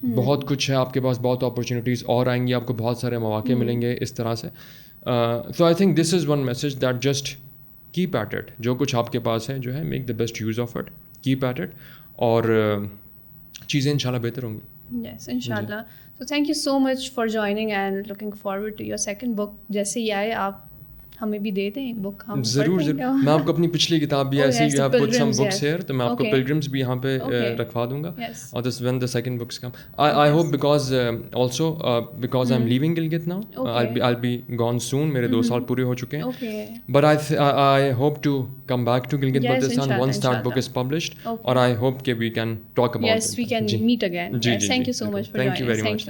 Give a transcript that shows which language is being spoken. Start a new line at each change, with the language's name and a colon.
Urdu: بہت کچھ ہے آپ کے پاس, بہت اپرچونیٹیز اور آئیں گی, آپ کو بہت سارے مواقع ملیں گے اس طرح سے.
English: So I think this is one message that just keep at it.
Urdu: جو کچھ آپ کے پاس ہے جو ہے
English: make the best use of it, keep at it,
Urdu: اور چیزیں انشاءاللہ بہتر ہوں گی.
English: Yes, inshallah. So thank you so much for joining and looking forward to your second book.
Urdu: جیسے ہی آئے آپ ہمیں بھی دے دیں ایک بک, ہم ضرور ضرور. میں آپ کو اپنی پچھلی کتاب بھی ایسی
English: you have put some books here,
Urdu: تو میں آپ کو پلگرمز بھی یہاں پہ رکھوا دوں گا.
English: اور this when the second books come, I hope because also because I am living Gilgit now, I be gone soon,
Urdu: میرے 2 سال پورے ہو چکے ہیں.
English: But I hope to come back to Gilgit Baltistan once that book is published, اور I hope کہ we can talk about it. Yes, we can meet again. Thank you so much for joining us.